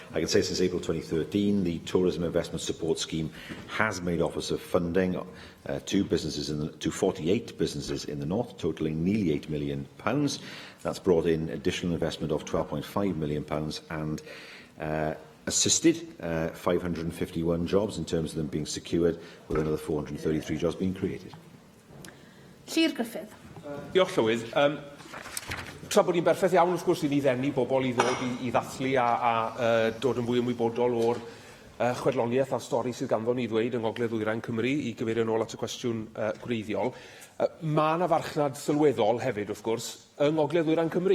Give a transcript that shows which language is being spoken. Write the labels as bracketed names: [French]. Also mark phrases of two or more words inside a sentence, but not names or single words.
[English] I can say since April 2013, the Tourism Investment Support Scheme has made offers of funding to 48 businesses in the north, totalling nearly £8 million. That's brought in additional investment of £12.5 million and assisted 551 jobs in terms of them being secured, with another 433 jobs being created. Llyr Griffith. [Welsh] Diolch, Llywydd. Tra bod ni'n berffaith iawn, wrth gwrs, i ni ddenu bobl i ddod i ddathlu a dod yn fwy ymwybodol o'r chwedloniaeth a'r stori sydd ganddo ni ddweud yng Ngogledd-ddwyrain Cymru, i gyfeirio nôl at y cwestiwn gwreiddiol. Mae yna farchnad sylweddol hefyd, wrth gwrs, yng Ngogledd-ddwyrain Cymru.